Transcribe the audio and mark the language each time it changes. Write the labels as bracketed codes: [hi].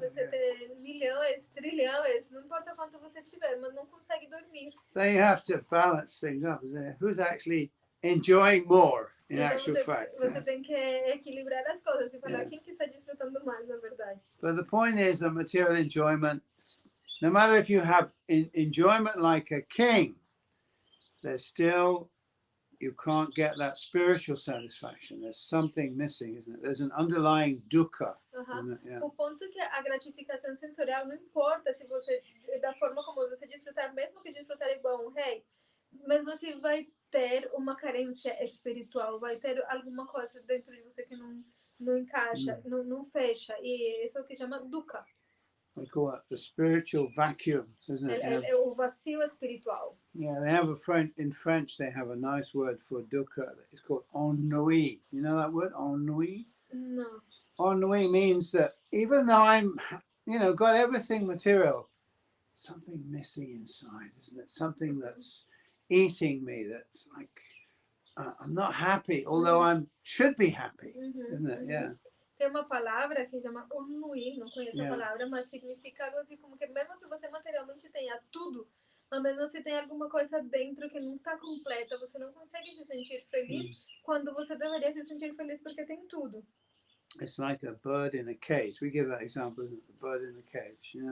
[pt] Você tem milhões, trilhões, não importa quanto você tiver, mas não consegue dormir. [en] So you have to balance things up. Isn't it? Who's actually enjoying more, in [pt] Então [en] actual fact? [pt] você tem que equilibrar as coisas e falar quem que está desfrutando mais, na verdade. [en] But the point is that material enjoyment, no matter if you have enjoyment like a king, there's still, you can't get that spiritual satisfaction. There's something missing, isn't it? There's an underlying dukkha. Isn't it? Yeah. [pt] O ponto é que a gratificação sensorial não importa se você, da forma como você desfrutar, mesmo que desfrutar igual um rei, mesmo assim vai ter uma carência espiritual, vai ter alguma coisa dentro de você que não encaixa, não fecha. E isso é o que chama dukkha. [en] We call it the spiritual vacuum, isn't it? [pt] É o vazio espiritual. [en] Yeah, they have in French, they have a nice word for dukkha. It's called ennui. You know that word, ennui? [pt] Não. [en] Ennui means that even though I'm, got everything material, something missing inside, isn't it? Something that's eating me, that's like, I'm not happy, although I should be happy, isn't it? Yeah. [pt] Tem uma palavra que chama onnui, não conheço a palavra, mas significa algo assim como que mesmo que você materialmente tenha tudo, mas mesmo se tem alguma coisa dentro que não está completa, você não consegue se sentir feliz quando você deveria se sentir feliz porque tem tudo. [en] It's like a bird in a cage. We give that example, isn't it? The bird in a cage,